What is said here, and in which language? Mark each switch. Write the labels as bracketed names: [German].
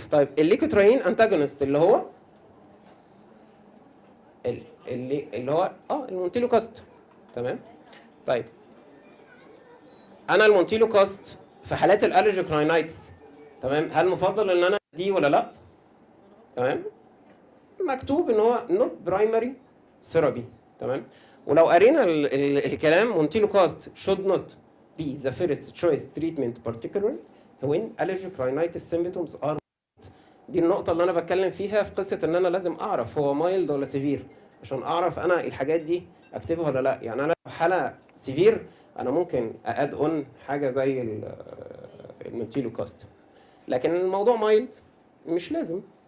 [Arabic] طيب الليكوتراين انتاجونست اللي هو اللي هو المونتيلوكاست. تمام. طيب انا المونتيلوكاست في حالات الالرجيك راينايتس، تمام، هل مفضل ان انا دي ولا لا؟ تمام، مكتوب ان هو [English] Not primary therapy. [Arabic] تمام، ولو قرينا الكلام مونتيلوكاست [English] should not be the first choice treatment particularly when allergic rhinitis symptoms are. [Arabic] دي النقطة اللي أنا بتكلم فيها في قصة إن أنا لازم أعرف هو مايلد ولا سيفير عشان أعرف أنا الحاجات دي أكتبها ولا لأ. يعني أنا حالة سيفير أنا ممكن أد أون حاجة زي المونتيلوكاست، لكن الموضوع مايلد مش لازم.